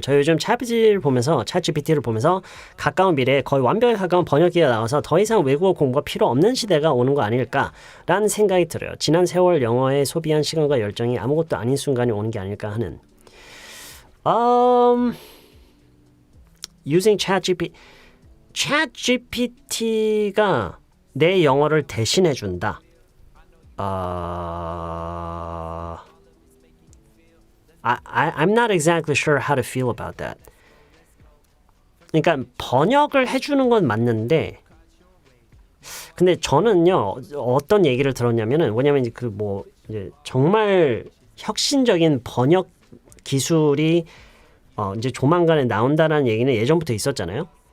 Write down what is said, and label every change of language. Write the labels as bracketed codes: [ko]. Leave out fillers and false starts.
[ko] 저 요즘 챗GPT를 보면서 가까운 미래에 거의 완벽에 가까운 번역기가 나와서 더 이상 외국어 공부가 필요 없는 시대가 오는 거 아닐까라는 생각이 들어요. 지난 세월 영어에 소비한 시간과 열정이 아무것도 아닌 순간이 오는 게 아닐까 하는. Using ChatGPT가 내 영어를 대신해 준다. [en] I'm not exactly sure how to feel about that. [ko] 그러니까 번역을 해주는 건 맞는데, 근데 저는요 어떤 얘기를 들었냐면은 뭐냐면 이제 정말 혁신적인 번역 기술이 이제 조만간에 나온다는 얘기는 예전부터 있었잖아요.